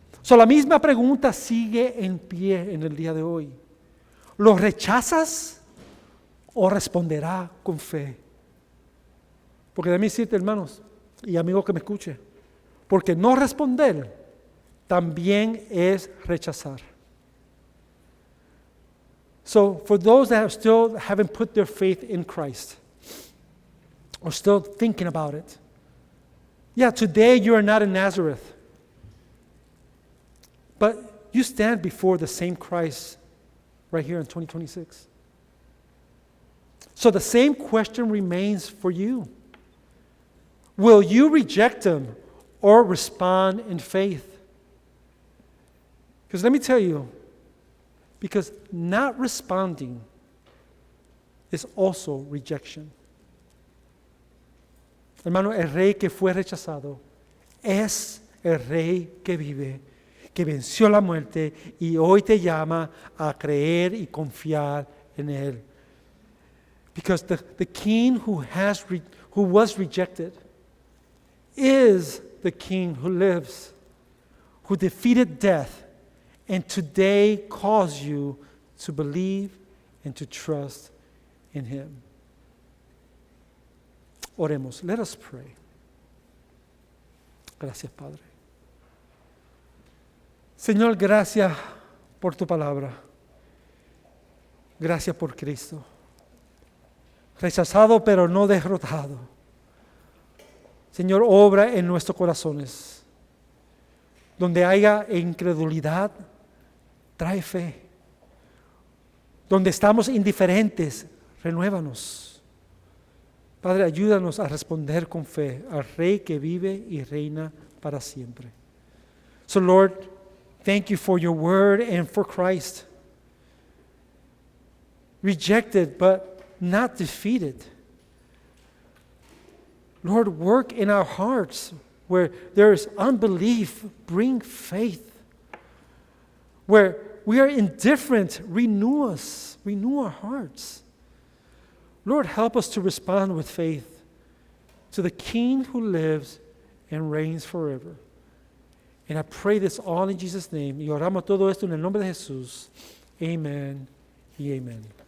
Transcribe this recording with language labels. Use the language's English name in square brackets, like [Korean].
[Spanish] La misma pregunta sigue en pie en el día de hoy. ¿Lo rechazas o responderá con fe? Porque déjame decirte, hermanos y amigos que me escuchen, porque no responder también es rechazar. [English] So for those that still haven't put their faith in Christ, or still thinking about it. Yeah, today you are not in Nazareth, but you stand before the same Christ right here in 2026. So the same question remains for you. Will you reject him or respond in faith? Because let me tell you, because not responding is also rejection. [Spanish] Hermano, el rey que fue rechazado es el rey que vive, que venció la muerte y hoy te llama a creer y confiar en él. [English] Because the king who was rejected is the king who lives, who defeated death, and today calls you to believe and to trust in him. [Spanish] Oremos. [English] Let us pray. [Spanish] Gracias, Padre. Señor, gracias por tu palabra. Gracias por Cristo. Rechazado pero no derrotado. Señor, obra en nuestros corazones. Donde haya incredulidad, trae fe. Donde estamos indiferentes, renuévanos. Padre, ayúdanos a responder con fe al Rey que vive y reina para siempre. [English] So Lord, thank you for your word and for Christ. Rejected but not defeated. Lord, work in our hearts where there is unbelief, bring faith. Where we are indifferent, renew us, renew our hearts. Lord, help us to respond with faith to the King who lives and reigns forever. And I pray this all in Jesus' name. [Spanish] Y oramos todo esto en el nombre de Jesús. Amen y amen.